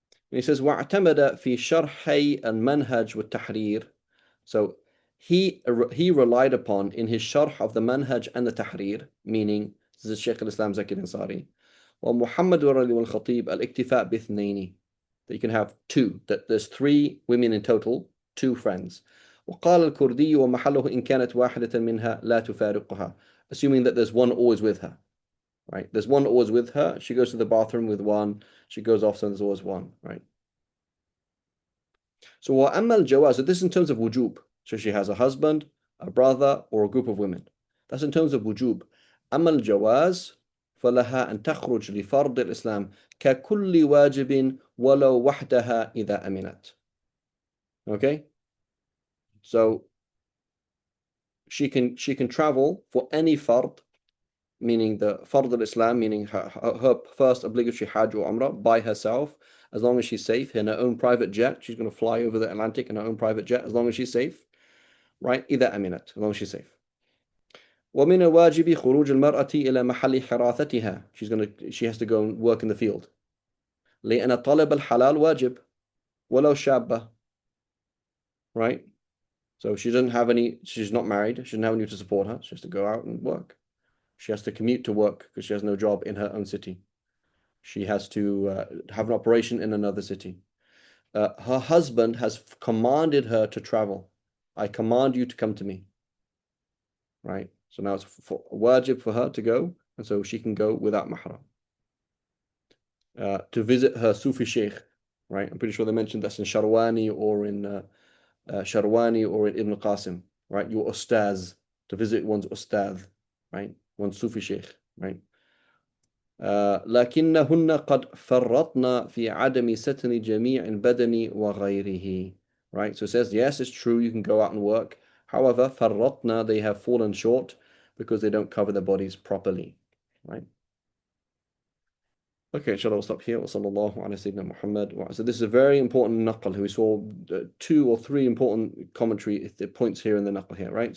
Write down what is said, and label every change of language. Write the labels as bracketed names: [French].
[English] And he says [Arabic] وَاعْتَمَدَ فِي شَرْحَيْ الْمَنْهَجِ وَالتَّحْرِيرِ. [English] So he relied upon in his sharh of the manhaj and the tahrir, meaning this is Shaykh al-Islam Zakir Ansari, [Arabic] ومحمد والخطيب الاكتفاء باثنين. [English] that you can have two, that there's 3 women in total, 2 friends. [Arabic] وقال الكردي ومحله إن كانت واحدة منها لا تفارقها, [English] assuming that there's one always with her, right? There's one always with her. She goes to the bathroom with one. She goes off, so there's always one, right? So [Arabic] وأما الجواز, [English] so this is in terms of wujub. So she has a husband, a brother, or a group of women. That's in terms of wujub. [Arabic] أما الجواز فلها أن تخرج لفرض الإسلام ككل واجب ولو وحدها إذا أمنت. [English] Okay? So she can travel for any fard, meaning the fard al-Islam, meaning her first obligatory Hajj or Umrah by herself, as long as she's safe in her own private jet. She's going to fly over the Atlantic in her own private jet, as long as she's safe, right? [Arabic] إذا أمنت, [English] as long as she's safe. [Arabic] ومن الواجب خروج المرأة إلى محل حراثتها. [English] She has to go and work in the field. [Arabic] لأن طلب الحلال واجب ولو شابة, right? [English] So she's not married, she doesn't have anyone to support her. She has to go out and work. She has to commute to work because she has no job in her own city. She has to have an operation in another city. Her husband has commanded her to travel. I command you to come to me. Right? So now it's wajib for her to go, and so she can go without mahram. To visit her Sufi sheikh, right? I'm pretty sure they mentioned that's in Sharwani or in Ibn Qasim, right? Your ustaz, to visit one's ustad, right? One's Sufi sheikh, right? [Arabic] لكنهن قد فرطن في عدم ستر جميع البدن وغيره. [English] Right? So it says, yes, it's true, you can go out and work. However, فرطن, they have fallen short because they don't cover their bodies properly. Right? Okay, inshallah, we'll stop here. [Arabic] وصلى الله على سيدنا محمد. [English] So this is a very important naql. We saw 2 or 3 important commentary points here in the naql here, right?